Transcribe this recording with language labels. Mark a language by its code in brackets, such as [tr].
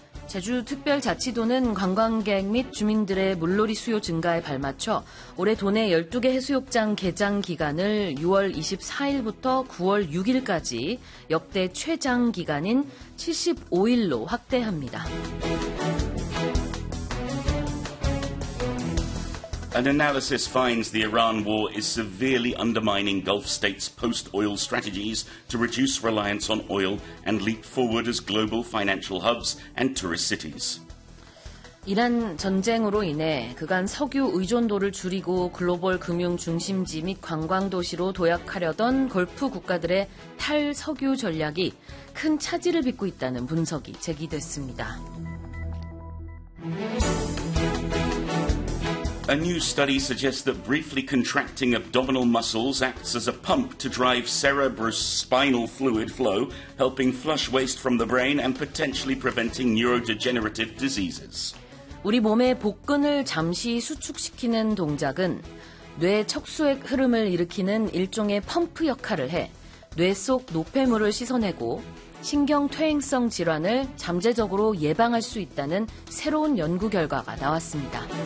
[ko] 제주 특별자치도는 관광객 및 주민들의 물놀이 수요 증가에 발맞춰 올해 도내 12개 해수욕장 개장 기간을 6월 24일부터 9월 6일까지 역대 최장 기간인 75일로 확대합니다. [en] An analysis finds the Iran war is severely undermining Gulf states' post-oil strategies to reduce reliance on oil and leap forward as global financial hubs and tourist cities. [ko] 이란 전쟁으로 인해 그간 석유 의존도를 줄이고 글로벌 금융 중심지 및 관광 도시로 도약하려던 골프 국가들의 탈석유 전략이 큰 차질을 빚고 있다는 분석이 제기됐습니다. [en] A new study suggests that briefly contracting abdominal muscles acts as a pump to drive cerebrospinal fluid flow, helping flush waste from the brain and potentially preventing neurodegenerative diseases. [ko] 우리 몸의 복근을 잠시 수축시키는 동작은 뇌 척수액 흐름을 일으키는 일종의 펌프 역할을 해 뇌 속 노폐물을 씻어내고 신경 퇴행성 질환을 잠재적으로 예방할 수 있다는 새로운 연구 결과가 나왔습니다.